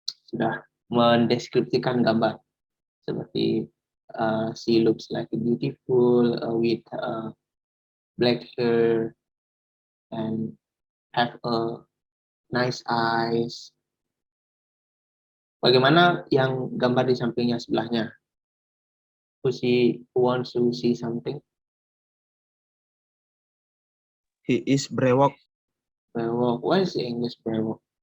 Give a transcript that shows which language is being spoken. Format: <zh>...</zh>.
<id>Sudah mendeskripsikan gambar seperti</id> <en>she looks like beautiful with black hair and have a nice eyes.</en> <id>Bagaimana yang gambar di sampingnya sebelahnya?</id> <en>Who wants to see something? He is brewok.</en> <id>Brewok.</id> <en>What is the English brewok?</en>